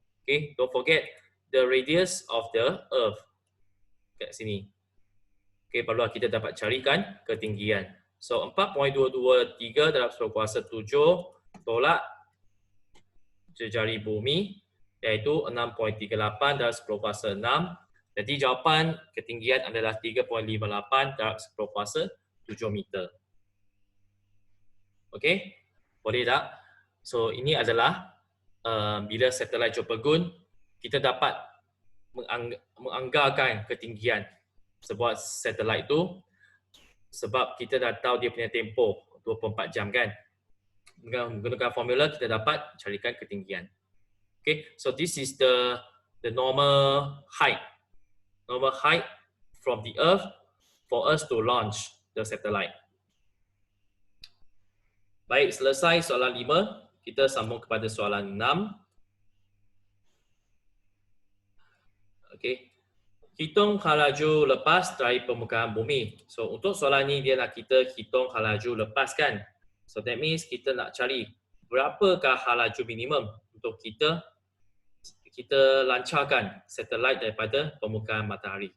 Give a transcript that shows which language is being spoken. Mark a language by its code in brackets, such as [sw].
[en] Okey, don't forget the radius of the earth. [ms] Kat sini. Okay, perlu kita dapat carikan ketinggian. So, 4.223 dalam 10 kuasa 7 tolak jari bumi, iaitu 6.38 dalam 10 kuasa 6. Jadi, jawapan ketinggian adalah 3.58 dalam 10 kuasa 7 meter. Okey, boleh tak? So, ini adalah bila satelit Jopergun, kita dapat menganggarkan ketinggian sebuah satelit itu sebab kita dah tahu dia punya tempoh 24 jam kan. Menggunakan formula kita dapat carikan ketinggian. [en] Okay, so this is the normal height from the earth for us to launch the satellite. [ms] Baik, selesai soalan 5. Kita sambung kepada soalan 6. Okey. Hitung hal laju lepas dari permukaan bumi. So, untuk soalan ni dia nak kita hitung hal laju lepas kan. So, that means kita nak cari berapakah hal laju minimum untuk kita lancarkan satelit daripada permukaan matahari.